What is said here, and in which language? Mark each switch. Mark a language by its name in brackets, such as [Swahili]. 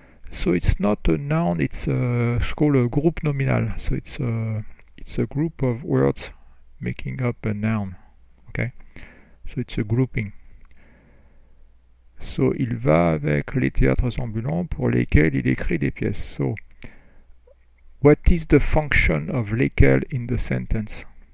[English] So it's not a noun, it's called a group nominal. So it's a group of words making up a noun. Okay? So it's a grouping. So [French] il va avec les théâtres ambulants pour lesquels il écrit des pièces. [English] So what is the function of lesquels in the sentence?